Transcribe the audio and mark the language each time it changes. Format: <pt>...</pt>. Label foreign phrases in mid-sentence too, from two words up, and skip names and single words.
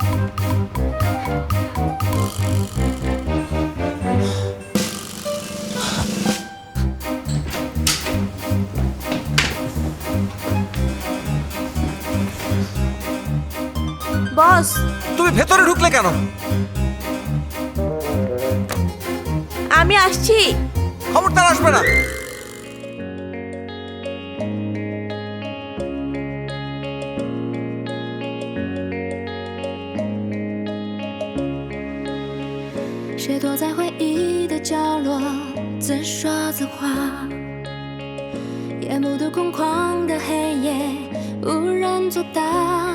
<bn>বস, তুমি ভেতরে ঢুকলে কেন? আমি আসছি। খবরদার আসবে না।</bn> <zh>谁躲在回忆的角落，自说自话，夜幕都空旷的黑夜，无人作答。</zh>